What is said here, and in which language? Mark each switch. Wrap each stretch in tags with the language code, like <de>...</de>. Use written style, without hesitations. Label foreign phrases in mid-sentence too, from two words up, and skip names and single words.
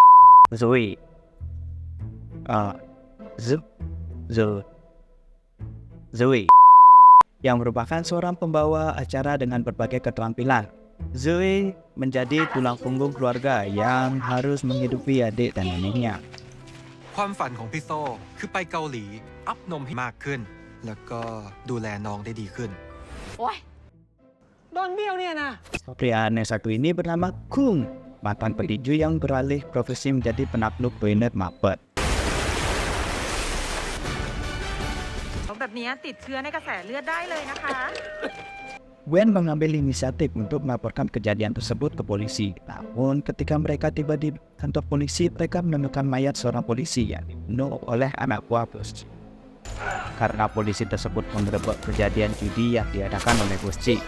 <id>Zoe, yang merupakan seorang pembawa acara dengan berbagai keterampilan. Zoe menjadi tulang punggung keluarga yang harus menghidupi adik dan neneknya.</id> <th>ความฝันของพี่โซ่คือไปเกาหลีอัพนมให้มากขึ้น แล้วก็ดูแลน้องได้ดีขึ้น โอ๊ย โดนเบี้ยวเนี่ยนะ</th> <id>Pria aneh satu ini bernama Kung, mantan petinju yang beralih profesi menjadi penakluk toilet mapet.</id> <th>แบบนี้ติดเชื้อในกระแสเลือดได้เลยนะคะ</th> <id>Wen mengambil inisiatif untuk melaporkan kejadian tersebut ke polisi. Namun ketika mereka tiba di kantor polisi, mereka menemukan mayat seorang polisi yang dibunuh oleh anak buah bos. Karena polisi tersebut mengerebek kejadian judi yang diadakan oleh bos C.</id>